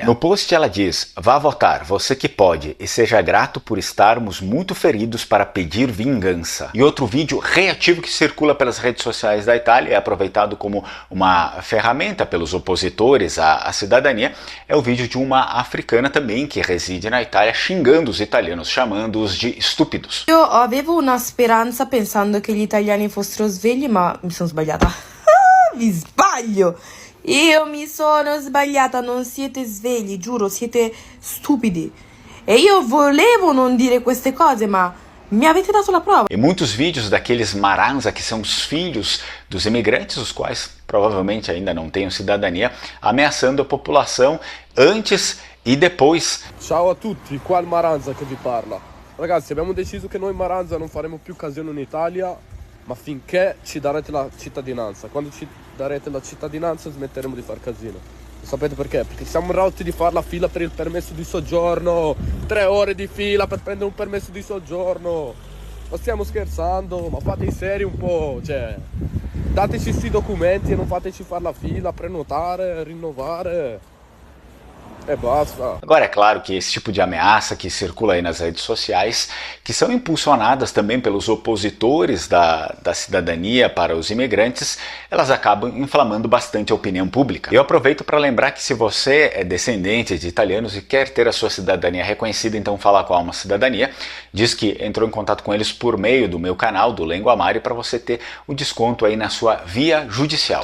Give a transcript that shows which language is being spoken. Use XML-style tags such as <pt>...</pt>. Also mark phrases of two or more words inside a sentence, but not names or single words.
<pt>No post ela diz: "Vá votar, você que pode, e seja grato por estarmos muito feridos para pedir vingança." E outro vídeo reativo que circula pelas redes sociais da Itália, é aproveitado como uma ferramenta pelos opositores à cidadania, é o vídeo de uma africana também que reside na Itália xingando os italianos, chamando-os de estúpidos.</pt> <it>Io avevo una speranza pensando che gli italiani fossero svegli, ma mi sono sbagliata. Mi sbaglio! Io mi sono sbagliata, non siete svegli, giuro, siete stupidi. E io volevo non dire queste cose, ma mi avete dato la prova.</it> <pt>E muitos vídeos daqueles Maranza, que são os filhos dos imigrantes, os quais provavelmente ainda não têm cidadania, ameaçando a população antes e depois.</pt> <it>Ciao a tutti, qua il Maranza che vi parla. Ragazzi, abbiamo deciso che noi Maranza non faremo più casino in Italia, ma finché ci darete la cittadinanza. Quando ci darete la cittadinanza smetteremo di far casino. Sapete perché? Perché siamo rotti di fare la fila per il permesso di soggiorno, 3 ore di fila per prendere un permesso di soggiorno. Ma stiamo scherzando, ma fate in serie un po', cioè, dateci sti documenti e non fateci fare la fila, prenotare, rinnovare. E basta.</it> <pt>Agora, é claro que esse tipo de ameaça que circula aí nas redes sociais, que são impulsionadas também pelos opositores da cidadania para os imigrantes, elas acabam inflamando bastante a opinião pública. Eu aproveito para lembrar que se você é descendente de italianos e quer ter a sua cidadania reconhecida, então fala com a Alma Cidadania, diz que entrou em contato com eles por meio do meu canal, do Lenguamari, para você ter o desconto aí na sua via judicial.</pt>